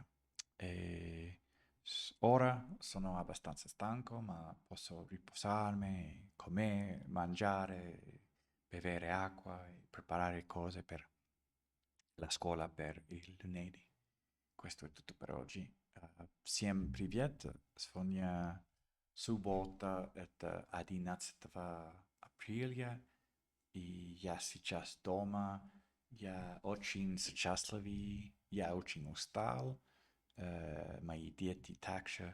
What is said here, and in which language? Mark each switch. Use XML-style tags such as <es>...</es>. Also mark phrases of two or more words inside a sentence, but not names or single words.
<it>E ora sono abbastanza stanco, ma posso riposarmi, comere, mangiare, bere acqua e preparare cose per la scuola per il lunedì. Questo è tutto per oggi.</it> <ru>Всем привет! Сегодня суббота, это 11 апреля, и я сейчас дома. Я очень счастливый, я очень устал. Мои дети также.</ru>